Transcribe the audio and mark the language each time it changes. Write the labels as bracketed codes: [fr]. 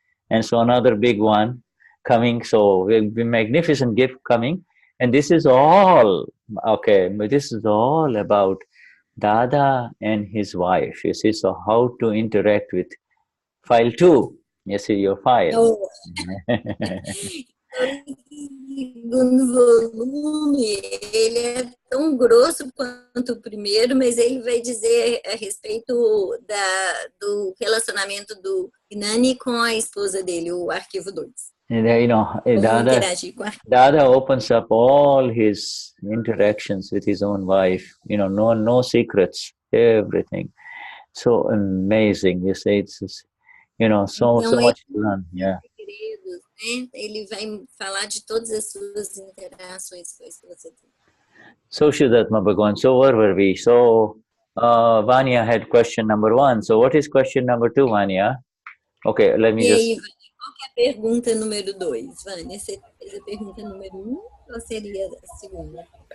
[en] And so another big one coming, so will be magnificent gift coming. And this is all, but this is all about Dada and his wife, you see, so how to interact with file 2, you see, your file. [pt] segundo volume, ele é tão grosso quanto o primeiro, mas ele vai dizer a respeito do relacionamento do Gnani com a esposa dele, o arquivo 2. [en] You know, Dada opens up all his interactions with his own wife, you know, no secrets, everything. So amazing, you say, it's, you know, so much to learn, yeah. [pt] Ele vai falar de todas as suas interações com a esposa dele. [en] So Vishuddhatma Bhagavan, so where were we? So Vanya had question number 1. So what is question number 2, Vanya? Okay, let me just... [pt] Qual que é a pergunta número 2, Vânia? Você fez a pergunta número 1 ou seria a segunda?